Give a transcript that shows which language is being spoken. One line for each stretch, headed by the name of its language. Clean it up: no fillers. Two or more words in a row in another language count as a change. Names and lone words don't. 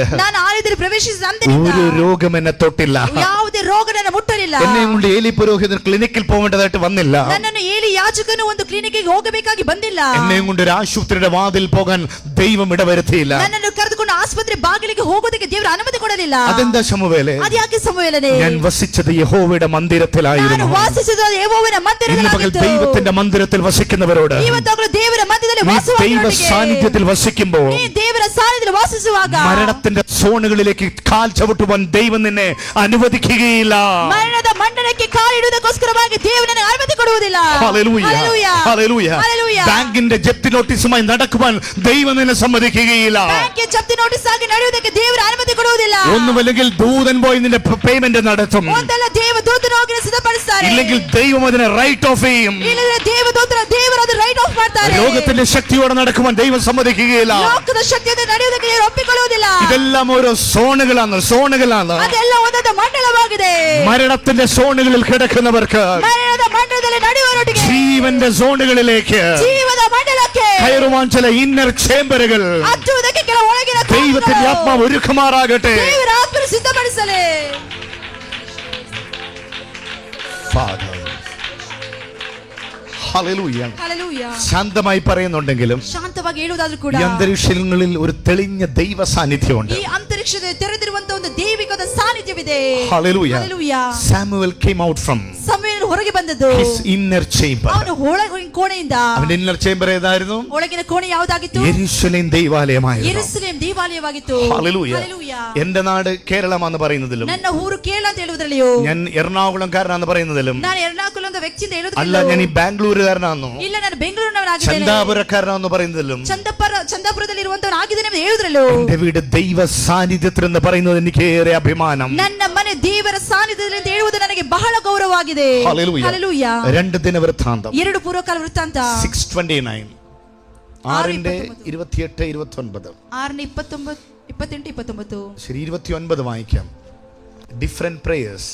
Kannada: ನಾನು ಆಲಯದಲ್ಲಿ ಪ್ರವೇಶಿಸಿದ ಅಂದಿನಿಂದ
Malayalam: ഒരു രോഗം എന്നെ തൊട്ടില്ല.
Kannada: ಯಾವುದೇ ರೋಗ ನನ್ನ ಮುಟ್ಟಲಿಲ್ಲ.
Malayalam: എന്നെ കൊണ്ട് ഏലി പുരോഹിതൻ ക്ലിനിക്കിൽ പോകേണ്ടതായിട്ട് വന്നില്ല.
Kannada: ನನ್ನನ್ನು ಏಲಿ ಯಾಜಕನು ಒಂದು ಕ್ಲಿನಿಕ್ಗೆ ಹೋಗಬೇಕಾಗಿ ಬಂದಿಲ್ಲ.
Malayalam: എന്നെ കൊണ്ട് ഒരു ആശുപത്രിയുടെ വാതിൽ പോകാൻ ദൈവം ഇടവരുത്തിയില്ല.
Kannada: ನನ್ನನ್ನು ಕರೆದುಕೊಂಡು ಆಸ್ಪತ್ರೆ ಬಾಗಿಲಿಗೆ ಹೋಗೋದಕ್ಕೆ ದೇವರು ಅನುಮತಿ ಕೊಡಲಿಲ್ಲ.
Malayalam: അതെന്താ ശമൂവേലേ?
Kannada: ಅದ್ಯಾಕೆ ಸಮುವೇಲನೇ?
Malayalam: ഞാൻ വസിച്ചത് യഹോവയുടെ മന്ദിരത്തിലായിരുന്നു.
Kannada: ನಾನು ವಾಸಿಸಿದ ಯೆಹೋವನ
Malayalam: ഇന്ന് പകൽ
Kannada: ಮಂದಿರದಲ್ಲಾಗಿತ್ತು.
Malayalam: ദൈവത്തിന്റെ മന്ദിരത്തിൽ വസിക്കുന്നവരോട്,
Kannada: ಇವತ್ತಾಗಲೂ ದೇವರ ಮಧ್ಯದಲ್ಲಿ
Malayalam: നീ ദൈവ
Kannada: ವಾಸವಾಗಿರುವವನಿಗೆ,
Malayalam: സാന്നിധ്യത്തിൽ വസിക്കുമ്പോൾ
Kannada: ನೀ ದೇವರ ಸಾನ್ನಿಧ್ಯದಲ್ಲಿ ವಾಸಿಸುವಾಗ
Malayalam: മരണത്തിന്റെ സോണുകളിലേക്ക് കാൽ ചവിട്ടുവാൻ ദൈവം നിന്നെ അനുവദിക്കുകയില്ല.
Kannada: ಮರಣದ ಮಂಡಲಕ್ಕೆ ಕಾಲಿಡುವುದಕ್ಕೋಸ್ಕರವಾಗಿ ದೇವರು ನನಗೆ ಅನುಮತಿ ಕೊಡುವುದಿಲ್ಲ.
Malayalam: ഹല്ലേലൂയ,
Kannada: ഹല്ലേലൂയ,
Malayalam: ഹല്ലേലൂയ.
Kannada: ഹല്ലേലൂയ.
Malayalam: ബാങ്കിന്റെ ജപ്തി നോട്ടീസുമായി നടക്കുവാൻ ദൈവം നിന്നെ സമ്മതിക്കുകയില്ല.
Kannada: ಬ್ಯಾಂಕ್ಗೆ ಜಪ್ತಿ ನೋಟಿಸ್ ಆಗಿ ನಡೆಯುವುದಕ್ಕೆ ದೇವರು ಅನುಮತಿ ಕೊಡುವುದಿಲ್ಲ.
Malayalam: ഒന്നുമില്ലെങ്കിൽ ദൂതൻ പോയി നിന്റെ പേയ്മെന്റ് നടത്തും.
Kannada: ಒಂದಲ್ಲ ದೇವದೂತನು ಹೋಗಿ ಸಿದ್ಧಪಡಿಸ್ತಾರೆ.
Malayalam: ഇല്ലെങ്കിൽ ദൈവം അതിനെ
English: write off
Malayalam: ചെയ്യും.
Kannada: ಇಲ್ಲದ್ರೆ ದೇವರು ಅದು
English: write off
Kannada: ಮಾಡ್ತಾರೆ.
Malayalam: ലോകത്തിന്റെ ശക്തിയോടെ നടക്കുവാൻ ദൈവം സമ്മതിക്കുകയില്ല.
Kannada: ಲೋಕದ ಶಕ್ತಿಯಿಂದ ನಡೆಯುವುದಕ್ಕೆ ದೇವರು ಒಪ್ಪಿಕೊಳ್ಳುವುದಿಲ್ಲ.
Malayalam: ഇതെല്ലാം ഓരോ സോണുകളാണ്.
Kannada: ಅದೆಲ್ಲ ಒಂದೊಂದು ಮಂಡಲವಾಗಿದೆ.
Malayalam: മരണത്തിന്റെ സോണുകളിൽ കിടക്കുന്നവർക്ക്
Kannada: ಮರಣದ ಮಂಡಲದಲ್ಲಿ ನಡೆಯುವವರಿಗೆ
Malayalam: ജീവന്റെ സോണുകളിലേക്ക്
Kannada: ಜೀವದ ಮಂಡಲಕ್ಕೆ
Malayalam: കയറുവാൻ ചില
English: inner chambers
Kannada: ಹತ್ತುವುದಕ್ಕೆ ಕೆಲವು ಒಳಗಿನ
Malayalam: ദൈവത്തിന്റെ ആത്മാവ് ഒരുക്കുമാറാകട്ടെ.
Kannada: ದೇವರ ಆತ್ಮನು ಸಿದ್ಧಪಡಿಸಲಿ.
English: Father. Hallelujah. Hallelujah.
Malayalam: ശാന്തമായി പറയുന്നുണ്ടെങ്കിലും
Kannada: ಶಾಂತವಾಗಿ ಹೇಳುವುದಾದ್ರೂ ಕೂಡ
Malayalam: ഈ അന്തരീക്ഷങ്ങളിൽ ഒരു തെളിഞ്ഞ ദൈവ സാന്നിധ്യമുണ്ട്.
Kannada: ಈ ಅಂತರಿಕ್ಷದಲ್ಲಿ ತೆರೆದಿರುವಂತ ಒಂದು ದೈವಿಕದ ಸಾನ್ನಿಧ್ಯವಿದೆ.
English: Hallelujah. Hallelujah. Samuel came out from
Kannada: ಸಮುವೇಲನು ಹೊರಗೆ ಬಂದದ್ದು
English: his inner chamber.
Kannada: ಅವನು ಒಳಗಿನ ಕೋಣೆಯಿಂದ.
Malayalam: അവന്റെ
English: inner chamber
Malayalam: ഏതായിരുന്നു?
Kannada: ಒಳಗಿನ ಕೋಣೆ ಯಾವುದಾಗಿತ್ತು?
Malayalam: യെരൂശലേം ദൈവാലയമായിരുന്നു.
Kannada: ಯೆರೂಸಲೇಮ್ ದೇವಾಲಯವಾಗಿತ್ತು.
English: Hallelujah. Hallelujah.
Malayalam: എന്റെ നാട് കേരളമാണെന്ന് പറയുന്നതിലും,
Kannada: ನನ್ನ ಊರು ಕೇರಳ ಅಂತ ಹೇಳುವುದರಲ್ಲಿಯೂ,
Malayalam: ഞാൻ എറണാകുളംകാരനാണെന്ന് പറയുന്നതിലും,
Kannada: ನಾನು ಎರ್ನಾಕುಲಂದ ವ್ಯಕ್ತಿಯಿಂದ
Malayalam: അല്ല
Kannada: ಹೇಳುವುದಿಲ್ಲ.
Malayalam: ഞാൻ ഈ ബാംഗ്ലൂരുകാരനാണെന്നോ
Kannada: ಇಲ್ಲ ನಾನು ಬೆಂಗಳೂರಿನವನಾಗಿದ್ದೇನೆ,
Malayalam: ചന്താപുരക്കാരനാണെന്ന് പറയുന്നതിലും,
Kannada: ಚಂದಾಪುರದಲ್ಲಿ ಇರುವಂತವನಾಗಿದ್ದೇನೆ ಅಂತ ಹೇಳುವುದರಲ್ಲೂ,
Malayalam: എന്റെ വീട് ദൈവ സാന്നിധ്യത്തിൽ എന്ന് പറയുന്നത് എനിക്ക് ഏറെ അഭിമാനം.
Kannada: ನನ್ನ ಮನೆ ದೇವರ ಸಾನ್ನಿಧ್ಯದಲ್ಲಿ ಅಂತ ಹೇಳುವುದು ನನಗೆ ಬಹಳ ಗೌರವವಾಗಿದೆ.
English: Hallelujah. Hallelujah.
Malayalam: 2 ദിനവൃത്താന്തം
Kannada: 2 ಪೂರ್ವಕಾಲ ವೃತ್ತಾಂತ
Malayalam: 6:29 6:28-29
Kannada: 6:29-28-29
Malayalam: ശരി 29 വായിക്കാം.
English: different prayers.